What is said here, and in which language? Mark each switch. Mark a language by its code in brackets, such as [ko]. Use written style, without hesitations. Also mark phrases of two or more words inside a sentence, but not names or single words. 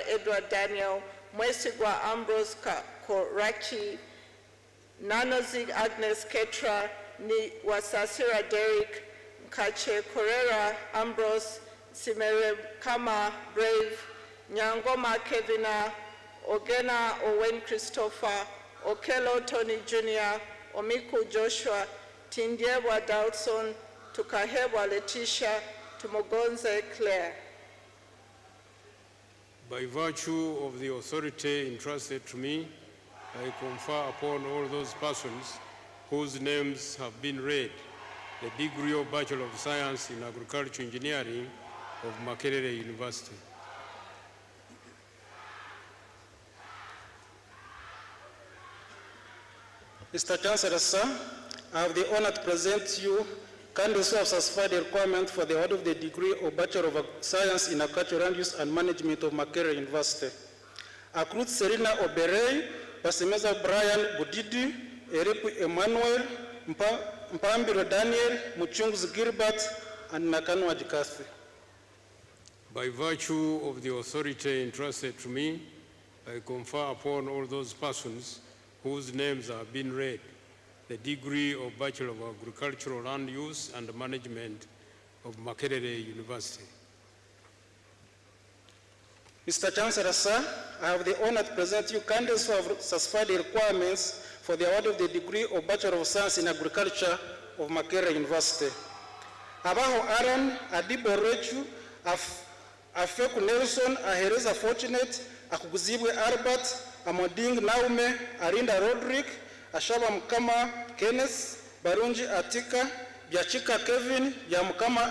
[en] Edward Daniel, Mwesigwa Ambrose Korachi, Nanozig Agnes Ketra, Ni Wasasira Derek, Kache Correra Ambrose, Simere Kama Brave, Nyangoma Kevina, Ogena Owen Christopher, Okelo Tony Jr., Omiku Joshua, Tindiewa Dalson, Tukahebwa Letitia, Tumogonze Claire. By virtue of the authority entrusted to me, I confer upon all those persons whose names have been read the degree of Bachelor of Science in Agriculture Engineering of Makerere University. Mr. Chancellor, sir, I have the honor to present to you candidates who have satisfied the requirement for the award of the degree of Bachelor of Science in Agriculture, Land Use and Management of Makerere University. Akrut Serena Oberei, Pasimeza Brian Budidi, Eripu Emmanuel, Mpambiro Daniel, Muchungus Gilbert, and Nakano Ajikasi. By virtue of the authority entrusted to me, I confer upon all those persons whose names have been read the degree of Bachelor of Agricultural Land Use and Management of Makerere University. Mr. Chancellor, sir, I have the honor to present you candidates who have satisfied the requirements for the award of the degree of Bachelor of Science in Agriculture of Makerere University. Abaho Aaron, Adibo Rechu, Afeku Nelson, Ahereza Fortunate, Akuguzibwe Albert, Amoding Naume, Arinda Roderick, Ashaba Mkama Kenneth, Barunji Atika, Biachika Kevin, Yamkama